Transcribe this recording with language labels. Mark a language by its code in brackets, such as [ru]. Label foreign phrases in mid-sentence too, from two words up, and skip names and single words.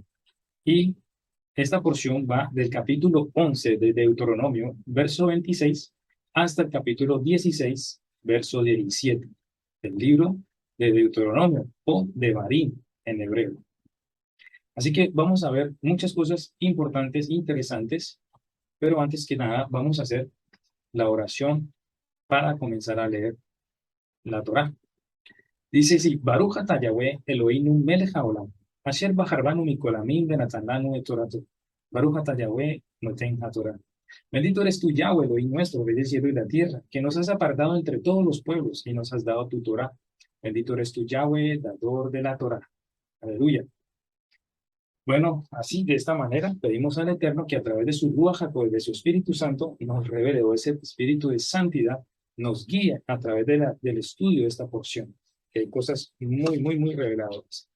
[es] Y esta porción va del capítulo 11 de Deuteronomio, verso 26, hasta el capítulo 16, verso 17, del libro de Deuteronomio o de Barín en hebreo. Así que vamos a ver muchas cosas importantes, interesantes, pero antes que nada vamos a hacer la oración para comenzar a leer la Torá. Dice así, [he] ברוך אתה יהוה אלהינו מלך העולם, אשר בחר בנו מכל העמים ונתן לנו את תורתו. ברוך אתה יהוה נותן התורה. [es] Bendito eres tú, Yahweh, Elohim nuestro, rey del cielo y la tierra, que nos has apartado entre todos los pueblos y nos has dado tu Torah. Bendito eres tú, Yahweh, dador de la Torah. Aleluya. Bueno, así, de esta manera, pedimos al Eterno que a través de su [he] רוח הקודש, [es] de su Espíritu Santo, nos revele, o ese Espíritu de santidad, nos guíe a través del estudio de esta porción, que hay cosas muy, muy, muy reveladoras.